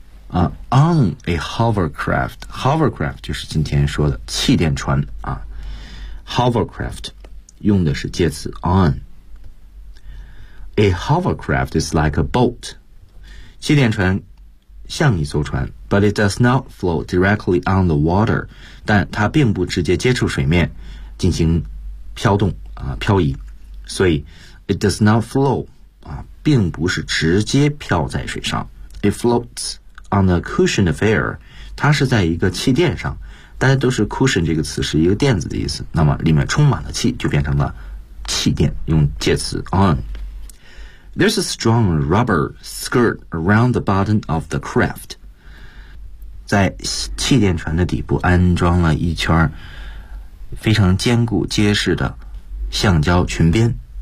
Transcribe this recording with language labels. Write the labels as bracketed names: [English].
[English] On a hovercraft, [Chinese] hovercraft 就是今天说的气垫船啊。 [English] Hovercraft [Chinese] 用的是介词 [English] on。A hovercraft is like a boat. [Chinese] 气垫船像一艘船 [English] but it does not float directly on the water. [Chinese] 但它并不直接接触水面进行飘动啊漂移。所以 [English] it does not flow, [Chinese] 啊并不是直接飘在水上。 [English] It floats on a cushion of air. [Chinese] 它是在一个气垫上。大家都是 cushion 这个词是一个垫子的意思。那么里面充满了气就变成了气垫用介词 on. [English] There's a strong rubber skirt around the bottom of the craft. [Chinese] 在气垫船的底部安装了一圈非常坚固结实的橡胶裙边。